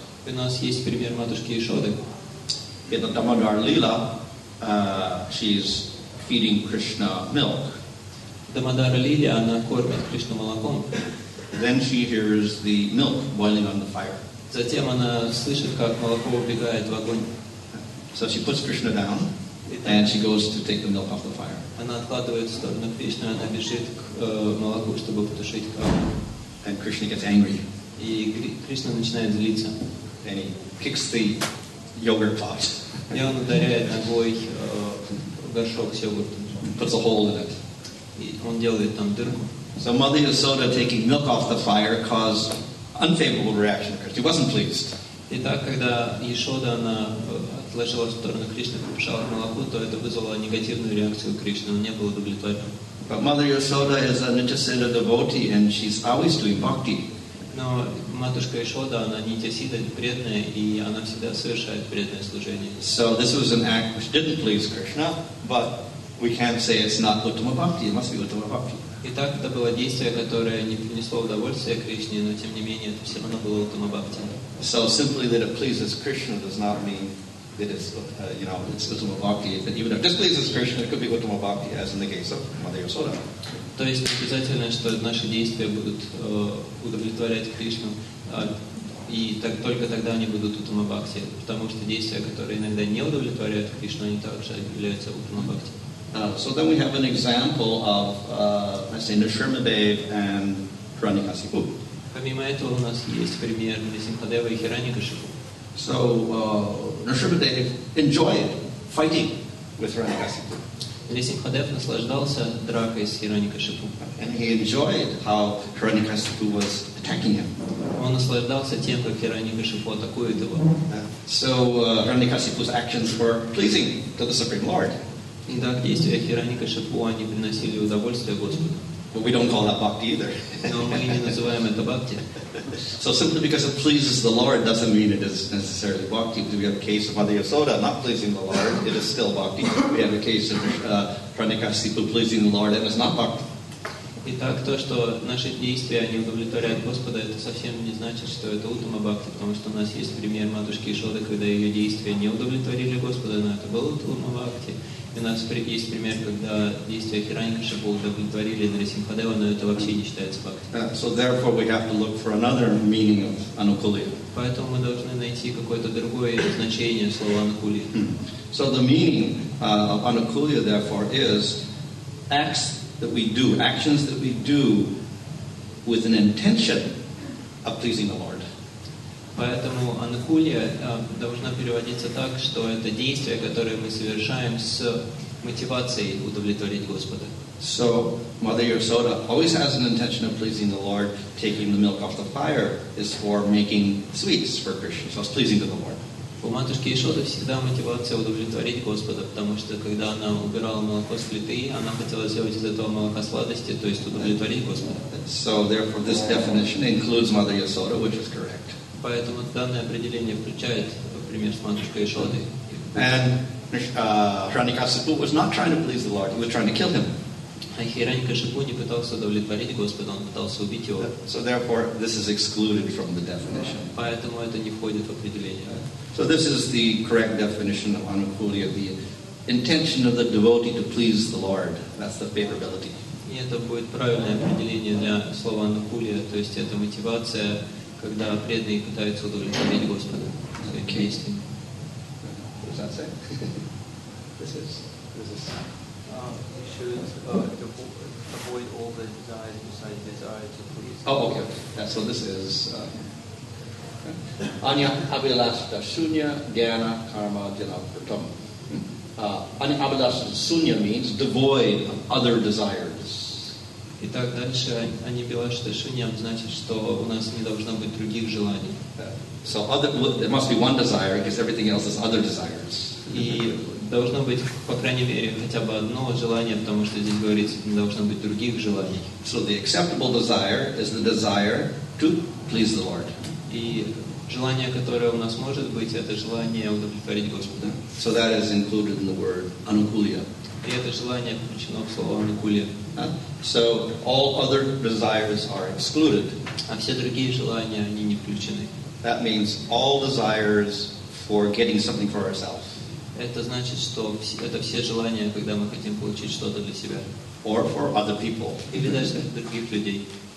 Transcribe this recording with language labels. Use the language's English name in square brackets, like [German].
[Russian] У нас есть пример матушки Ишоды. [English] In the Damodar Lila, she's feeding Krishna milk. [Russian] Дамодара Лилия, она кормит Кришну молоком. [English] Then she hears the milk boiling on the fire. [Russian] Затем она слышит, как молоко убегает в огонь. [English] So she puts Krishna down, and she goes to take the milk off the fire. [Russian] Она откладывает в сторону Кришну, она бежит к молоку, чтобы потушить огонь. [English] And Krishna gets angry. [Russian] И Кришна начинает злиться. [English] And he kicks the yogurt pot. [Russian] И он ударяет ногой горшок с йогуртом. [English] Puts a hole in it. [Russian] И он делает там дырку. [English] So Mother Yasoda taking milk off the fire caused unfavorable reaction. She wasn't pleased. [Russian] Итак, когда Ешода, она отложила в сторону Кришны, прибежала к молоку, то это вызвало негативную реакцию Кришны, он не был удовлетворен. [English] But Mother Yasoda is a Nityasiddha devotee, and she's always doing bhakti. [Russian] Но матушка Ешода, она нитясида преданная, и она всегда совершает преданное служение. [English] So this was an act which didn't please Krishna, but we can't say it's not uttama bhakti. It must be uttama bhakti. [Russian] Итак, это было действие, которое не принесло удовольствия Кришне, но тем не менее это все равно было уттама бхакти. [English] So simply that it pleases Krishna does not mean that it's it's uttama bhakti. But even if it displeases Krishna, it could be uttama bhakti, as in the case of Mother Yasoda. [Russian] То есть не обязательно, что наши действия будут удовлетворять Кришну, и только тогда они будут уттама бхакти, потому что действия, которые иногда не удовлетворяют Кришну, они также являются уттама бхакти. [English] So then we have an example of, let's say, Nrsimhadev and Hiranyakasipu. [Russian] Помимо этого у нас есть пример Нрисимхадева и Хираньякашипу. [English] So Nrsimhadev enjoyed fighting with Hiranyakasipu. [Russian] Нрисимхадев наслаждался дракой с Хираньякашипу. [English] And he enjoyed how Hiranyakasipu was attacking him. [Russian] Он наслаждался тем, как Хираньякашипу атакует его. [English] So Hiranyakasipu's actions were pleasing to the Supreme Lord. [Russian] И так действия Хираньякашипу, они приносили удовольствие Господу. [English] But we don't call that bhakti either. [Russian] Но мы не называем это бхакти. [English] So simply because it pleases the Lord doesn't mean it is necessarily bhakti. We have a case of Mother Yasoda not pleasing the Lord, it is still bhakti. We have a case of Hiranyakasipu pleasing the Lord, and it's not bhakti. [Russian] Итак, то, что наши действия не удовлетворяют Господа, это совсем не значит, что это уттама бхакти, потому что у нас есть пример матушки Ишоды, когда ее действия не удовлетворили Господа, но это был уттама бхакти. И у нас есть пример, когда действия Хираньякашипу удовлетворили Нрисимхадева, но это вообще не считается бхакти. [English] So therefore we have to look for another meaning of anukulya. [Russian] Поэтому мы должны найти какое-то другое значение слова анукулия. [English] So the meaning of anukulya therefore is acts that we do, actions that we do with an intention of pleasing the Lord. [Russian] Поэтому анукулия должна переводиться так, что это действия, которые мы совершаем с мотивацией удовлетворить Господа. [English] So Mother Yasoda always has an intention of pleasing the Lord. Taking the milk off the fire is for making sweets for Krishna, so it's pleasing to the Lord. [Russian] У матушки Ишоды всегда мотивация удовлетворить Господа, потому что когда она убирала молоко с плиты, она хотела сделать из этого молока сладости, то есть удовлетворить Господа. [English] So therefore this definition includes Mother Yasoda, which is correct. [Russian] Поэтому данное определение включает пример с матушкой Ишодой. [English] And Hiranyakasipu was not trying to please the Lord, he was trying to kill him. [Russian] А Хираньякашипу не пытался удовлетворить Господа, он пытался убить его. [English] So therefore this is excluded from the definition. [Russian] Поэтому это не входит в определение. [English] So this is the correct definition of anukulya, the intention of the devotee to please the Lord. That's the favorability. [Russian] И это будет правильное определение для слова анукулия, то есть это мотивация, когда преданные пытаются удовлетворить Господа своим действием. [English] What does that say? This is. You should avoid all the desires besides desire to please. Oh, okay. Yeah, so this is [Sanskrit] Anya Abhilasha Sunya Jnana Karma Jana Pratam. [English] Anya Abhilasha Sunya means devoid of other desires. [Russian] Итак, дальше Анибилашта Шуньям значит, что у нас не должно быть других желаний. [English] So there must be one desire because everything else is other desires. [Russian] И должно быть, по крайней мере, хотя бы одно желание, потому что здесь говорится, не должно быть других желаний. [English] So the acceptable desire is the desire to please the Lord. [Russian] И желание, которое у нас может быть, это желание удовлетворить Господа. [English] So that is included in the word anukulya. [Russian] И это желание включено в слово анукулия. [English] So all other desires are excluded. [Russian] А все другие желания, они не включены. [English] That means all desires for getting something for ourselves. [Russian] Это значит, что это все желания, когда мы хотим получить что-то для себя. [English] Or for other people. [Russian] Или даже для других людей.